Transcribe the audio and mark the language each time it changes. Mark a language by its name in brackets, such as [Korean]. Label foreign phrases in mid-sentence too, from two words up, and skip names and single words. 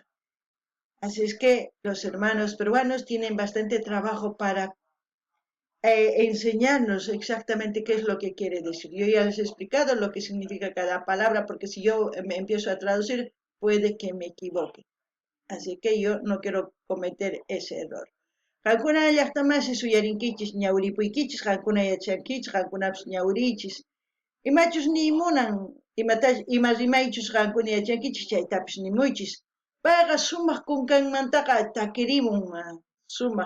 [Spanish] Así es que los hermanos peruanos tienen bastante trabajo para enseñarnos exactamente qué es lo que quiere decir. Yo ya les he explicado lo que significa cada palabra, porque si yo me empiezo a traducir, puede que me equivoque. Así que yo no quiero cometer ese error. [Quechua] Qankuna llaqtamasi suyarinkichis ñawripuykichis, qankuna yachankichis, qankunapas ñawrichis. Imachus nimunan, ima rimaychus qankuna yachankichis, chaytapis nimuychis. Payqa sumaq kunkanmantaqa takirimun sumaq.